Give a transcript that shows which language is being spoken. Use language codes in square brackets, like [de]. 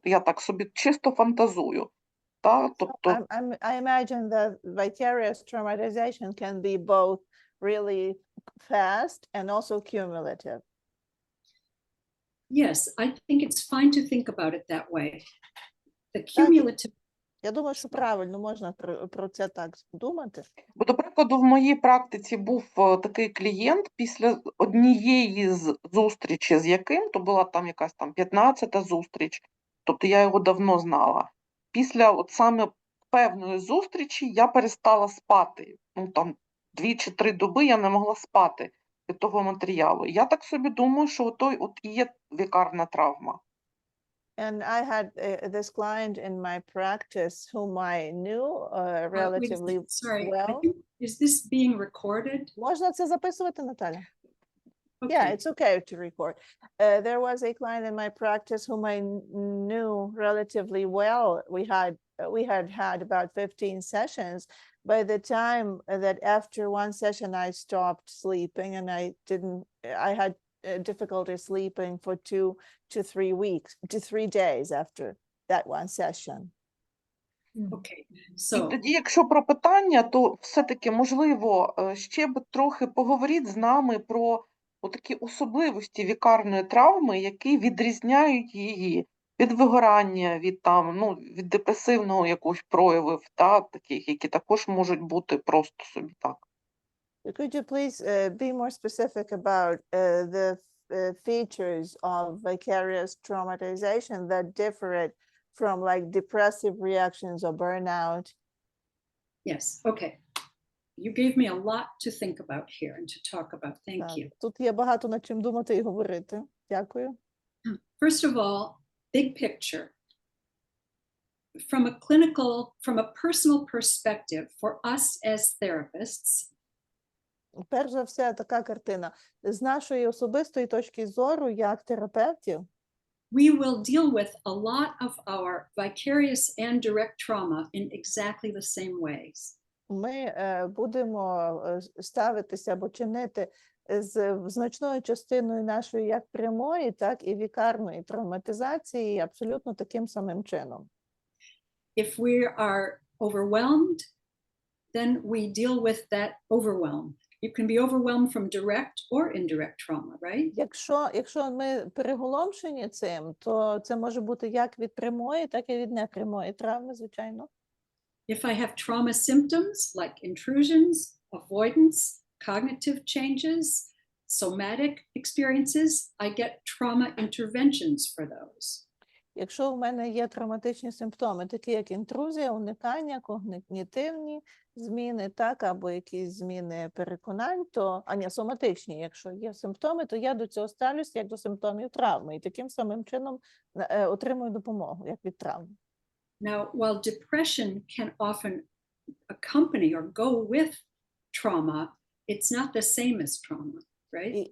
[uk] Я так собі чисто фантазую. Тобто, [en] I imagine that vicarious traumatization can be both really fast and also cumulative. Yes, I think it's fine to think about it that way. The cumulative. [uk] Я думаю, що правильно можна про це так думати. бо, до прикладу, в моїй практиці був такий клієнт після однієї з зустрічі з яким, то була там якась 15-та зустріч, тобто я його давно знала. Після от саме певної зустрічі я перестала спати. 2 чи 3 доби я не могла спати від того матеріалу. Я так собі думаю, що от і є вікарна травма. [en] And I had this client in my practice whom I knew relatively Sorry, I well. think, is this being recorded? [uk] Можна це записувати, Наталя? [en] Okay. Yeah, it's okay to record. There was a client in my practice whom I knew relatively well. We had about 15 sessions. By the time that after one session I stopped sleeping and I had difficulty sleeping for 2 to 3 weeks, to 3 days after that one session. Okay, [uk] І [en] so [uk] тоді, якщо про питання, то все-таки, можливо, ще б трохи поговоріть з нами про такі особливості вікарної травми, які відрізняють її від вигорання, від депресивного якогось проявів, таких, які також можуть бути просто собі так. [en] Could you please be more specific about the features of vicarious traumatization that differ it from like depressive reactions or burnout? yes, okay. You gave me a lot to think about here and to talk about. Thank [uk] Так, [en] you. [uk] тут є багато над чим думати і говорити. Дякую. [en] First of all, big picture. From a personal perspective, for us as therapists, [uk] Перш за все, така картина. З нашої особистої точки зору, як терапевтів, [en] we will deal with a lot of our vicarious and direct trauma in exactly the same ways. [uk] ми будемо ставитися або чинити з значною частиною нашої як прямої, так і вікарної травматизації абсолютно таким самим чином. [en] If we are overwhelmed, then we deal with that overwhelm. You can be overwhelmed from direct or indirect trauma, right? [uk] Якщо ми переголомшені цим, то це може бути як від прямої, так і від непрямої травми, звичайно. [en] If I have trauma symptoms like intrusions, avoidance, cognitive changes, somatic experiences, I get trauma interventions for those. [uk] Якщо в мене є травматичні симптоми, такі як інтрузія, уникання, когнітивні зміни, так, або якісь зміни переконань, соматичні, якщо є симптоми, то я до цього ставлюся як до симптомів травми, і таким самим чином отримую допомогу, як від травми. [en] Now, while depression can often accompany or go with trauma, it's not the same as trauma, right?